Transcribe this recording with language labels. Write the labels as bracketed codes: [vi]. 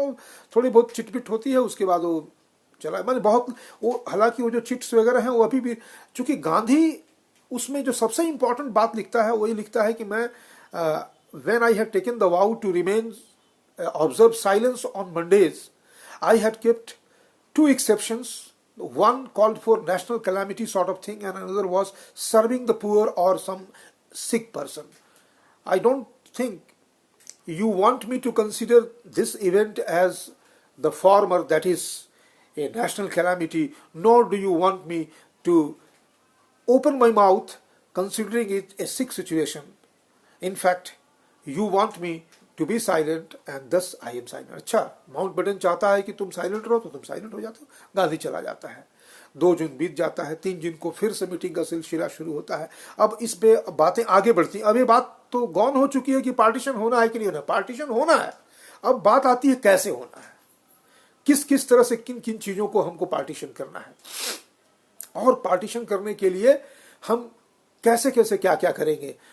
[hi] और थोड़ी बहुत चिटपिट होती है, उसके बाद वो चला, मैंने बहुत वो, हालांकि वो जो चिट्स वगैरह हैं वो अभी भी, चूंकि गांधी उसमें जो सबसे इंपॉर्टेंट बात लिखता है वही लिखता है कि मैं [en] When I had taken the vow to remain observe silence on Mondays, I had kept 2 exceptions. One called for national calamity sort of thing, and another was serving the poor or some sick person. I don't think you want me to consider this event as the former, that is a national calamity, nor do you want me to open my mouth considering it a sick situation. In fact, you want me to be silent and thus I am silent. [hi] अच्छा, Mountbatten चाहता है कि तुम silent रहो तो तुम silent हो जाते हो। गांधी चला जाता है, 2 जून बीत जाता है, 3 जून को फिर से मीटिंग का सिलसिला शुरू होता है। अब इस पे बातें आगे बढ़ती हैं। अब ये बात तो गौन हो चुकी है कि पार्टीशन होना है कि नहीं होना, पार्टीशन होना है। अब बात आती है कैसे होना है, किस किस तरह से किन किन चीजों को हमको पार्टीशन करना है, और पार्टीशन करने के लिए हम कैसे कैसे क्या क्या करेंगे।